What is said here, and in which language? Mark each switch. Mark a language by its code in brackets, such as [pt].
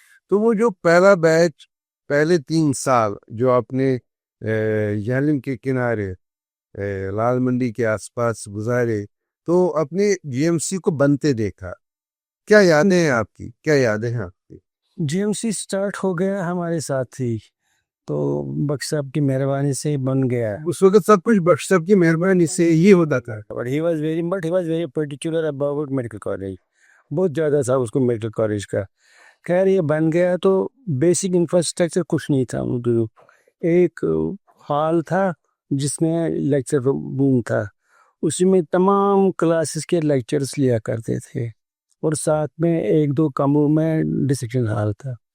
[ur] تو وہ جو پہلا بیچ پہلے 3 سال جو آپ نے جہلم کے کنارے لال منڈی کے آس پاس گزارے تو اپنے جی ایم سی کو بنتے دیکھا، کیا یادیں ہیں آپ کی؟ کیا یادیں ہیں آپ کی؟ جی ایم سی اسٹارٹ ہو گیا ہمارے ساتھ ہی، تو بخش صاحب کی مہربانی سے ہی بن گیا. اس وقت سب کچھ بخش صاحب کی مہربانی سے ہی ہوتا تھا. [en] But he was very particular about medical college. [ur] بہت زیادہ تھا اس کو میڈیکل کالج کا. خیر یہ بن گیا تو بیسک انفراسٹرکچر کچھ نہیں تھا. ایک ہال تھا جس میں لیکچر روم تھا، اسی میں تمام کلاسز کے لیکچرز لیا کرتے تھے، اور ساتھ میں 1-2 کمروں میں ڈسکشن ہال تھا.